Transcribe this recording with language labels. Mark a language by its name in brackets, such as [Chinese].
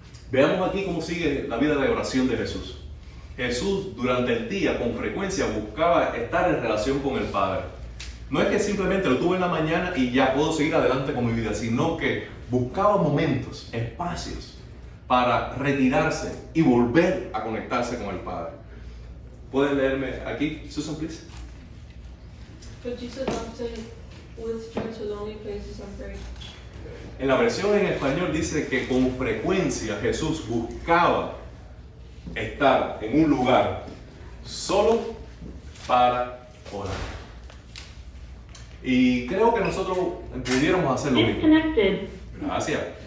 [Spanish] Veamos aquí cómo sigue la vida de oración de Jesús. Jesús durante el día con frecuencia buscaba estar en relación con el Padre. No es que simplemente lo tuve en la mañana y ya puedo seguir adelante con mi vida, sino que buscaba momentos, espacios para retirarse y volver a conectarse con el Padre. ¿Pueden leerme aquí, Susan, please? [English] But Jesus often withdrew to lonely places and prayed. [Spanish] En la versión en español dice que con frecuencia Jesús buscaba estar en un lugar solo para orar. Y creo que nosotros pudiéramos hacer lo mismo. Gracias.